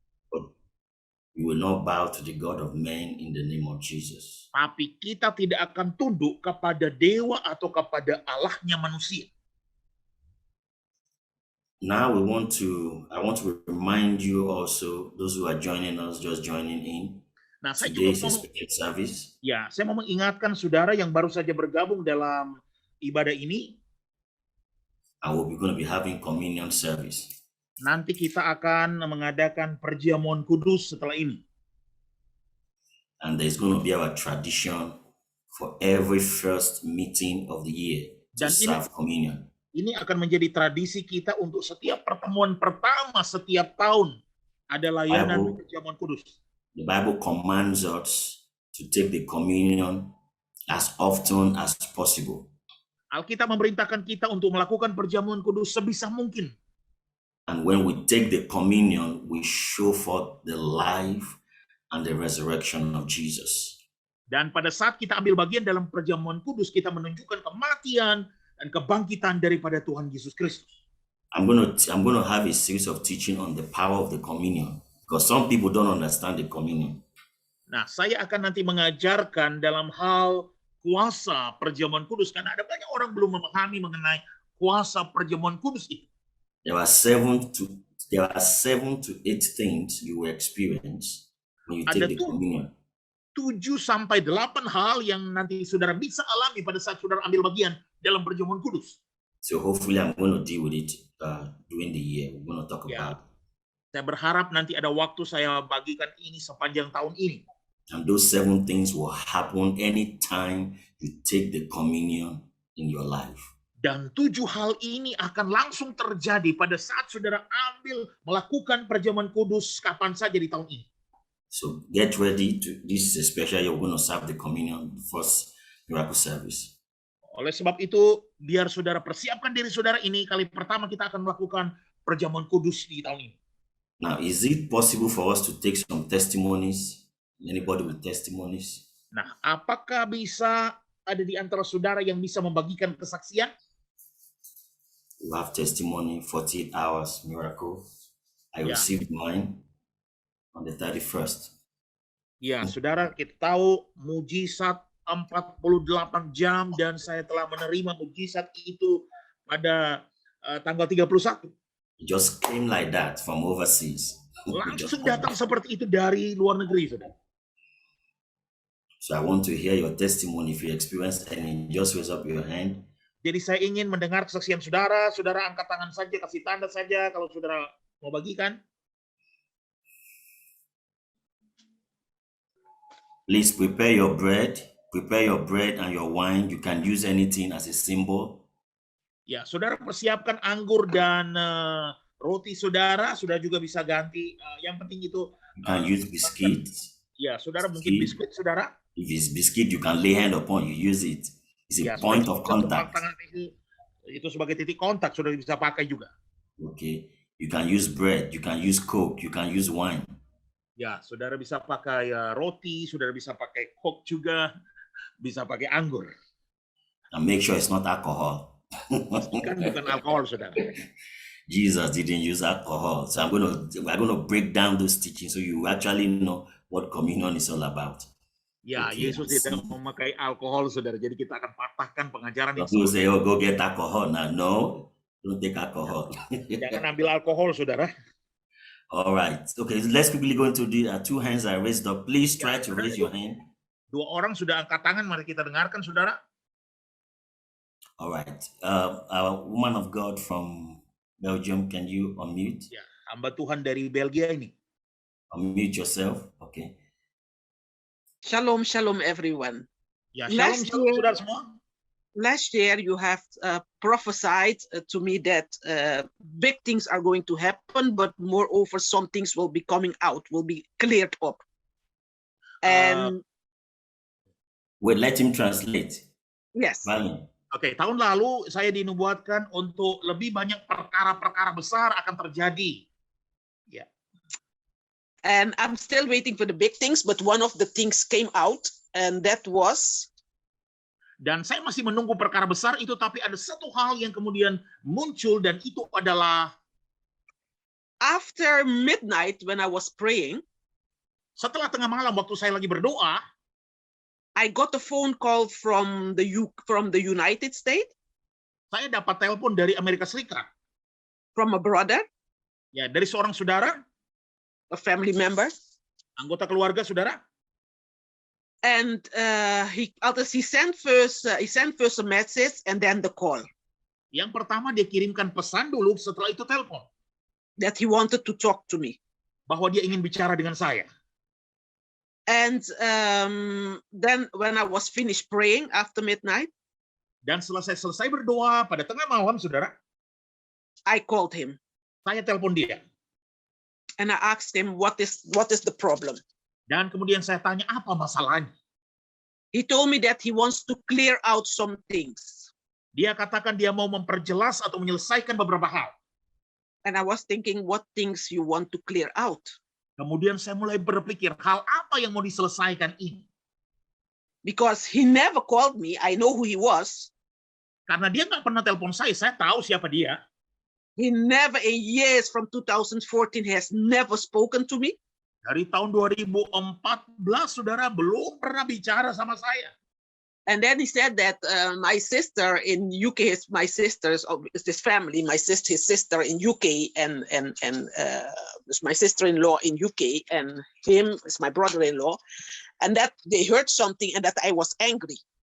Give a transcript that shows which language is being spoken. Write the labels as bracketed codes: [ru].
[en] But we will not bow to the God of men in the name of Jesus. [id] Tapi kita tidak akan tunduk kepada dewa atau kepada Allahnya manusia. [en] Now I want to remind you also, those who are joining us, just joining in. [id] Nah, saya [en] Today is a [id] mau, [en] special service. [id] saya mau mengingatkan saudara yang baru saja bergabung dalam ibadah ini, [en] And we're going to be having communion service. [id] nanti kita akan mengadakan perjamuan kudus setelah ini. [en] And there's going to be our tradition for every first meeting of the year to [id] Dan [en] serve communion. [id] Ini akan menjadi tradisi kita untuk setiap pertemuan pertama setiap tahun ada layanan perjamuan kudus. [en] The Bible commands us to take the communion as often as possible. [id] Alkitab memerintahkan kita untuk melakukan perjamuan kudus sebisa mungkin. [en] And when we take the communion, we show forth the life and the resurrection of Jesus. [id] Dan pada saat kita ambil bagian dalam perjamuan kudus, kita menunjukkan kematian dan kebangkitan daripada Tuhan Yesus Kristus. [en] I'm going to have a series of teaching on the power of the communion, because some people don't understand the communion. [id] Nah, saya akan nanti mengajarkan dalam hal kuasa perjamuan kudus, karena ada banyak orang belum memahami mengenai kuasa perjamuan kudus itu. [en] There are 7 to 8 things you will experience when you take the communion. [id] 7-8 hal yang nanti saudara bisa alami pada saat saudara ambil bagian dalam perjamuan kudus. [en] So hopefully I'm going to deal with it during the year. We're going to talk about it. [id] Saya berharap nanti ada waktu saya bagikan ini sepanjang tahun ini. [en] And those 7 things will happen anytime you take the communion in your life. [id] Dan 7 hal ini akan langsung terjadi pada saat saudara melakukan perjamuan kudus kapan saja di tahun ini. [en] So get ready. This is a special. You're going to serve the communion, the first miracle service. [id] Oleh sebab itu, biar saudara persiapkan diri saudara ini, kali pertama kita akan melakukan perjamuan kudus di tahun ini. [en] Now, is it possible for us to take some testimonies? Anybody with testimonies? [id] Nah, apakah bisa ada di antara saudara yang bisa membagikan kesaksian? [en] We have testimony, 48 hours miracle. I received mine on the 31st. [id] Ya, saudara, kita tahu mujizat 48 jam dan saya telah menerima mujizat itu pada tanggal 31. [en] It just came like that from overseas. [id] Langsung datang seperti itu dari luar negeri, saudara. [en] So I want to hear your testimony. If you experienced any, just raise up your hand. [id] Jadi saya ingin mendengar kesaksian saudara. Saudara angkat tangan saja, kasih tanda saja kalau saudara mau bagikan. [en] Please prepare your bread and your wine. You can use anything as a symbol. [id] Ya, saudara persiapkan anggur dan roti saudara. Saudara juga bisa ganti. Yang penting itu. [en] You can use biscuits. [id] Ya, saudara mungkin biskuit saudara. [en] If it's biscuit, you can lay hand upon. You use it. It's a point of contact. [id] Itu sebagai titik kontak. Saudara bisa pakai juga. [en] Okay. You can use bread. You can use Coke. You can use wine. [id] Ya, saudara bisa pakai roti, saudara bisa pakai Coke juga, bisa pakai anggur. [en] And make sure it's not alcohol. [id] Pastikan bukan alkohol, saudara. [en] Jesus didn't use alcohol. So we're going to break down those teachings so you actually know what communion is all about. [id] Ya, okay. Yesus tidak memakai alkohol, saudara. Jadi kita akan patahkan pengajaran itu. [en] People say, oh, go get alcohol. Now, no, don't take alcohol. [id] Jangan ambil alkohol, saudara. [en] All right. Okay, let's quickly go into the 2 hands I raised up. Please try to raise your hand. [id] 2 orang sudah angkat tangan. Mari kita dengarkan, saudara. [en] All right. Our woman of God from Belgium, can you unmute? [id] Ya, hamba Tuhan dari Belgia ini. [en] Unmute yourself. Okay. Shalom, shalom, everyone. [id] Ya, shalom, shalom, saudara semua. [en] Last year, you have prophesied to me that big things are going to happen, but moreover, some things will be coming out, will be cleared up. And wait, let him translate. Yes. [id] Oke, tahun lalu saya dinubuatkan untuk lebih banyak perkara-perkara besar akan terjadi. Ya. Yeah. [en] And I'm still waiting for the big things, but one of the things came out, and that was. [id] Dan saya masih menunggu perkara besar itu, tapi ada satu hal yang kemudian muncul, dan itu adalah [en] after midnight when I was praying, [id] setelah tengah malam waktu saya lagi berdoa, [en] I got a phone call from the United States. [id] Saya dapat telepon dari Amerika Serikat. [en] From a brother. [id] Ya, dari seorang saudara. [en] A family member. [id] Anggota keluarga saudara. [en] And he sent first a message and then the call [id] Yang pertama dia kirimkan pesan dulu, setelah itu telepon [en] that he wanted to talk to me. [id] bahwa dia ingin bicara dengan saya. [en] And then when I was finished praying after midnight, [id] Dan setelah saya selesai berdoa pada tengah malam, saudara, [en] I called him [id] saya telepon dia. [en] and I asked him what is the problem. [id] Dan kemudian saya tanya apa masalahnya. [en] He told me that he wants to clear out some things. [id] Dia katakan dia mau memperjelas atau menyelesaikan beberapa hal. [en] And I was thinking, what things you want to clear out? [id] Kemudian saya mulai berpikir, hal apa yang mau diselesaikan ini? [en] Because he never called me. I know who he was. [id] Karena dia nggak pernah telepon saya tahu siapa dia. [en] He never in years from 2014 has never spoken to me. [id] Dari tahun 2014, saudara, belum pernah bicara sama saya. [en] And then he said that my sister in UK is my sister's this family. His sister in UK and it's my sister-in-law in UK and him is my brother-in-law, and that they heard something and that I was angry.